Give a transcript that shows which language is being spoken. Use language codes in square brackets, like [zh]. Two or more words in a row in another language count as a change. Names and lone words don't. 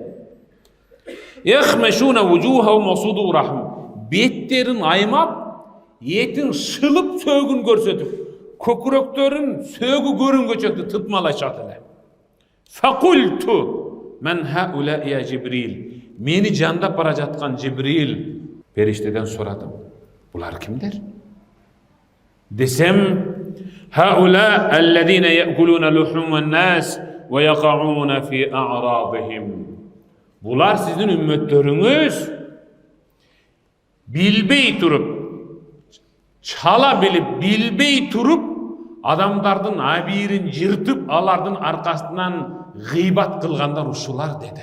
[ar] يخمشون وجوههم وصدورهم, [ky] беттерин аймап, этин шылып сөөгүн көрсөтүп, көкүрөктөрүн сөөгү көрүнгөчөктү тытмалашат эле. [ar] فقلت من هؤلاء يا جبريل, [ky] мени жандап бара жаткан Жибрил периштеден сурадым. Булар кимдер? Десем, [ar] هؤلاء الذين يأكلون لحوم الناس ويقعون في أعراضهم. [ky] Булар сиздин үммөттөрүңүз билбей туруп, чала билип, билбей туруп, адамдардын абийирин жыртып, алардын аркасынан гыйбат кылгандар ушулар деди.